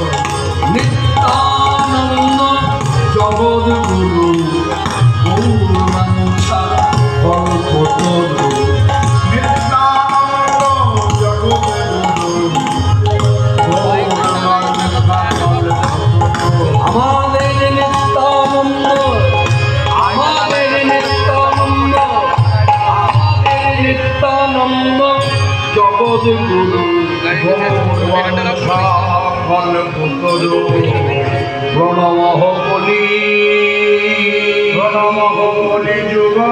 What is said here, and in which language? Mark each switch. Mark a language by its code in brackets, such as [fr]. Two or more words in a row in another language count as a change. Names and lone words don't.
[sa] नित्यानंद जगद गुरु गौरवंशा कल्पतरु। नित्यानंद जगद गुरु गौरवंशा कल्पतरु। [bn] আমাদের নিত্যানন্দ আমাদের নিত্যানন্দ আমাদের নিত্যানন্দ [sa] জগদ গুরু গৌরবংশা কল্পতরু। প্রণমঃ কলি যুগ।